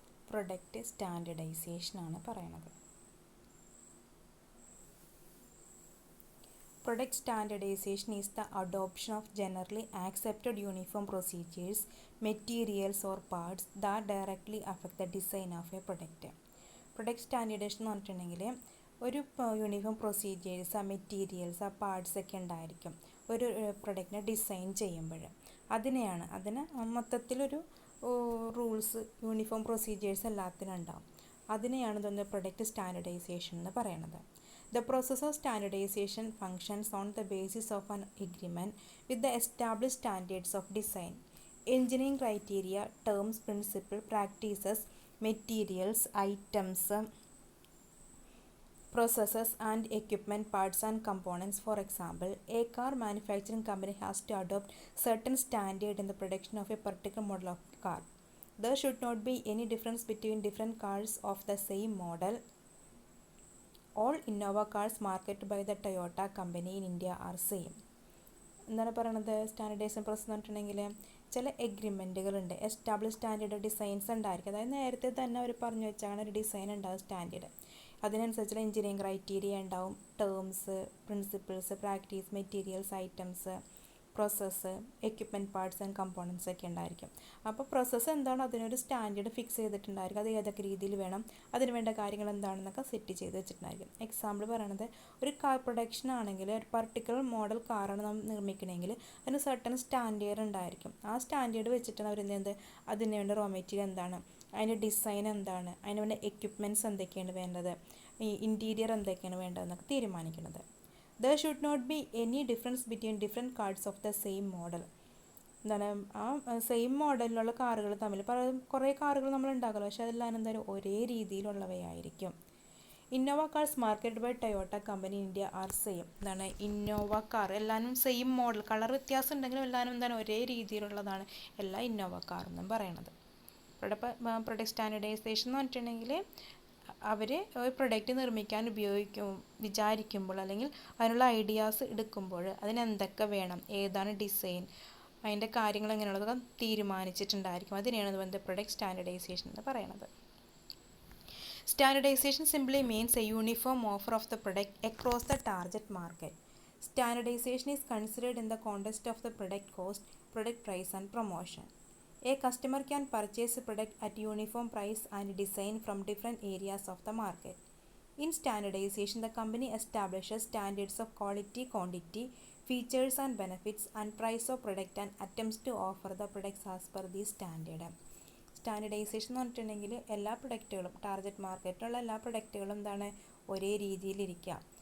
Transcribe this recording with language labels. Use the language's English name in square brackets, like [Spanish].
[Malayalam] Product standardisation ആണ് പറയുന്നത്. [English] Product standardization is the adoption of generally accepted uniform procedures, materials or parts that directly affect the design of a product. [Malayalam] Product standardization എന്ന് പറഞ്ഞിട്ടുണ്ടെങ്കിൽ ഒരു uniform procedures, materials, ആ parts ഒക്കെ ഉണ്ടായിരിക്കും ഒരു പ്രൊഡക്റ്റിനെ design ചെയ്യുമ്പോൾ. അതിന് മൊത്തത്തിലൊരു റൂൾസ്, യൂണിഫോം പ്രൊസീജിയേഴ്സ് എല്ലാത്തിനും ഉണ്ടാവും. അതിനെയാണ് ഇതൊന്ന് പ്രൊഡക്റ്റ് സ്റ്റാൻഡർഡൈസേഷൻ എന്ന് പറയുന്നത്. [English] The process of standardization functions on the basis of an agreement with the established standards of design, engineering criteria, terms, principles, practices, materials, items, processes and equipment, parts and components. For example, a car manufacturing company has to adopt certain standard in the production of a particular model of car. There should not be any difference between different cars of the same model. All Innova cars marketed by the Toyota company in India are same. [Malayalam] എന്താണ് പറയണത്? Standardisation process എന്ന് പറഞ്ഞിട്ടുണ്ടെങ്കിൽ ചില എഗ്രിമെൻറ്റുകളുണ്ട്, establish standard designs ഉണ്ടായിരിക്കും. അതായത് നേരത്തെ തന്നെ അവർ പറഞ്ഞു വെച്ചാണ് ഒരു ഡിസൈൻ ഉണ്ടാവും സ്റ്റാൻഡേർഡ്. അതിനനുസരിച്ചുള്ള എഞ്ചിനീയറിംഗ് ക്രൈറ്റീരിയ ഉണ്ടാവും, terms, principles, practice, materials, items, process, equipment, parts and components ഒക്കെ ഉണ്ടായിരിക്കും. അപ്പോൾ പ്രോസസ്സ് എന്താണോ അതിനൊരു സ്റ്റാൻഡേർഡ് ഫിക്സ് ചെയ്തിട്ടുണ്ടായിരിക്കും. അത് ഏതൊക്കെ രീതിയിൽ വേണം, അതിന് വേണ്ട കാര്യങ്ങൾ എന്താണെന്നൊക്കെ സെറ്റ് ചെയ്ത് വെച്ചിട്ടുണ്ടായിരിക്കും. എക്സാമ്പിൾ പറയണത്, ഒരു കാർ പ്രൊഡക്ഷൻ ആണെങ്കിൽ ഒരു പർട്ടിക്കുലർ മോഡൽ കാറാണ് നമ്മൾ നിർമ്മിക്കണമെങ്കിൽ അതിന് സർട്ടൺ സ്റ്റാൻഡേർഡ് ഉണ്ടായിരിക്കും. ആ സ്റ്റാൻഡേർഡ് വെച്ചിട്ടാണ് അവർ അതിന് വേണ്ട റോ മെറ്റീരിയൽ എന്താണ്, അതിൻ്റെ ഡിസൈൻ എന്താണ്, അതിന് വേണ്ട എക്യുപ്മെൻറ്റ്സ് എന്തൊക്കെയാണ് വേണ്ടത്, ഈ ഇൻറ്റീരിയർ എന്തൊക്കെയാണ് വേണ്ടതെന്നൊക്കെ തീരുമാനിക്കുന്നത്. [English] There should not be any difference between different cars of the same model. [Malayalam] എന്താണ് ആ സെയിം മോഡലിലുള്ള കാറുകൾ തമ്മിൽ കുറേ കാറുകൾ നമ്മൾ ഉണ്ടാക്കുമല്ലോ, പക്ഷേ അതെല്ലാം എന്തായാലും ഒരേ രീതിയിലുള്ളവയായിരിക്കും. [English] Innova cars marketed by Toyota company India are same. [Malayalam] എന്താണ് ഇന്നോവ കാർ എല്ലാവരും സെയിം മോഡൽ, കളർ വ്യത്യാസം ഉണ്ടെങ്കിലും എല്ലാവരും എന്താണ് ഒരേ രീതിയിലുള്ളതാണ് എല്ലാ ഇന്നോവ കാർ എന്നും പറയണത്. പ്രൊഡക്റ്റ് സ്റ്റാൻഡർഡൈസേഷൻ എന്ന് പറഞ്ഞിട്ടുണ്ടെങ്കിൽ അവർ ഒരു പ്രൊഡക്റ്റ് നിർമ്മിക്കാൻ വിചാരിക്കുമ്പോൾ അല്ലെങ്കിൽ അതിനുള്ള ഐഡിയാസ് എടുക്കുമ്പോൾ അതിനെന്തൊക്കെ വേണം, ഏതാണ് ഡിസൈൻ, അതിൻ്റെ കാര്യങ്ങൾ എങ്ങനെയുള്ളതൊക്കെ തീരുമാനിച്ചിട്ടുണ്ടായിരിക്കും. അതിനെയാണ് പ്രൊഡക്റ്റ് സ്റ്റാൻഡർഡൈസേഷൻ എന്ന് പറയുന്നത്. [English] Standardization simply means a uniform offer of the product across the target market. Standardization is considered in the context of the product cost, product price and promotion. A customer can purchase a product at uniform price and design from different areas of the market. In standardization, the company establishes standards of quality, quantity, features and benefits, and price of product and attempts to offer the products as per the standard. [Malayalam] Standardisation എന്ന് പറഞ്ഞിട്ടുണ്ടെങ്കിൽ എല്ലാ പ്രൊഡക്റ്റുകളും, target മാർക്കറ്റിലുള്ള എല്ലാ പ്രൊഡക്റ്റുകളും എന്താണ് ഒരേ രീതിയിലിരിക്കുക.